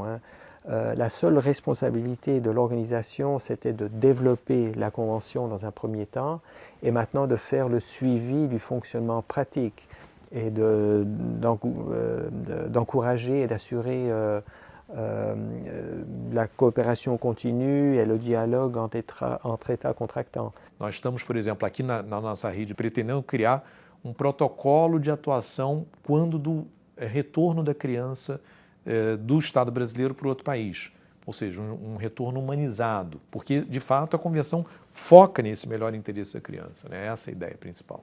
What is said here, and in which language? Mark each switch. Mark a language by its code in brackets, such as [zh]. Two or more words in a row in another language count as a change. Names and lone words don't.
[fr] La seule responsabilité de l'organisation, c'était de développer la Convention dans un premier temps et maintenant de faire le suivi du fonctionnement pratique et d'encourager et d'assurer la [pt] cooperação continue e o diálogo entre [fr] États contractants. [pt] Nós estamos, por exemplo, aqui na nossa rede, pretendendo criar um protocolo de atuação quando do retorno da criança do Estado brasileiro para outro país. Ou seja, um retorno humanizado, porque, de fato, a Convenção foca nesse melhor interesse da criança, né? Essa é a ideia principal.